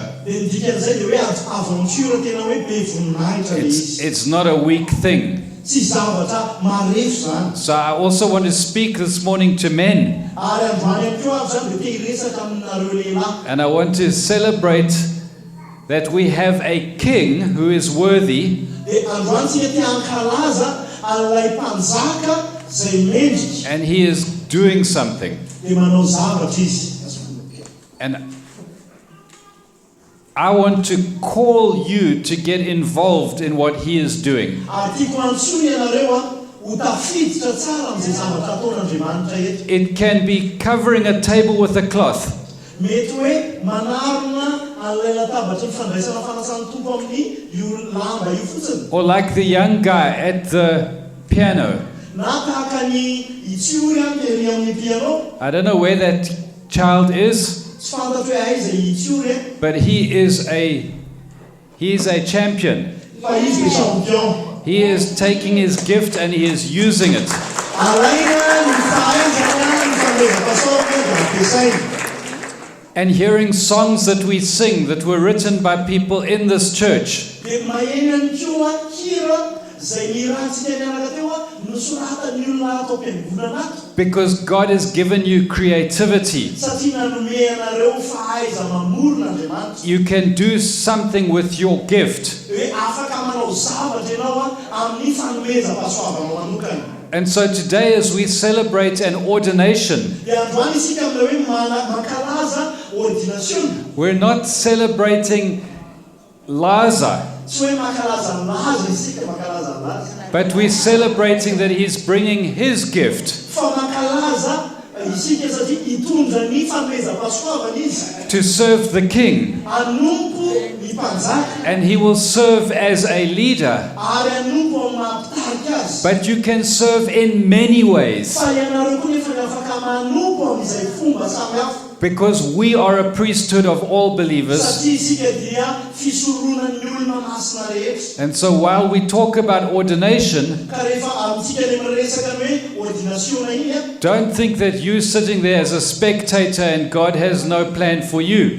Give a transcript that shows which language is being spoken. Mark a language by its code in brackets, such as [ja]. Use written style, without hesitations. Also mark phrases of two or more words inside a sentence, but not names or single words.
[mg] Dia ny dikan'izay dia hoe aventure tena hoe be voninahitra ilay izy. [en] It's not a weak thing. [mg] Tsy zavatra marefo zany. [en] So I also want to speak this morning to men, [mg] Ary androany ihany koa avy zany dia te hiresaka aminareo lehilahy. [en] and I want to celebrate that we have a king who is worthy, [mg] Dia androany tsika te hankalaza an'ilay mpanjaka izay mendrika [en] and he is doing something. [mg] dia manao zavatra izy. [en] And I want to call you to get involved in what he is doing. [mg] Ary tiako antsoina ianareo ho tafiditra tsara amin'izay zavatra ataon'Andriamanitra eto. [en] It can be covering a table with a cloth. [mg] Mety hoe manarona an'ilay latabatra ny fandraisana fanasana tompo amin'ny io lamba io fotsiny. [en] Or like the young guy at the piano. [mg] Na tahaka ny itsiory tery amin'ny piano. [en] I don't know where that child is, [mg] Tsy fantatro hoe aiza itsiory [en] but he is a champion. [mg] fa izy dia champion. [en] He is taking his gift and he is using it. [mg] Alaina ny fahaizana ny fandreza-pasaorana dia ampiasaina. [en] And hearing songs that we sing that were written by people in this church, [mg] Dia maheno ihany koa hira izay nirantsika niaraka teo nosoratan'ny olona ato am-piangonana ato. [en] because God has given you creativity. [mg] Satria nanome anareo fahaiza mamorona Andriamanitra. [en] You can do something with your gift. [mg] Hoe afaka manao zavatra ianao amin'ny fanomezam-pahasoavanao manokana. [en] And so today, as we celebrate an ordination, [mg] Dia androany isika amin'ilay hoe mankalaza ordination. [en] we're not celebrating Laza, [mg] Tsy hoe mankalaza laza isika mankalaza laza. [en] but we're celebrating that he's bringing his gift [mg] Fa mankalaza isika satria hitondra ny fanomezam-pahasoavana izy. [en] to serve the king. [mg] Anompo ny mpanjaka [en] And he will serve as a leader. [mg] ary anompo amin'ny mampitarika azy. [en] But you can serve in many ways, [mg] Fa ianareo koa nefa afaka manompo amin'izay fomba samihafa. [en] because we are a priesthood of all believers. [mg] Satria isika dia fisoronan'ny olona masina rehetra. [en] And so while we talk about ordination, [mg] Ka rehefa amintsika ilay miresaka ny hoe ordinationa iny [en] don't think that you sitting there as a spectator and God has no plan for you.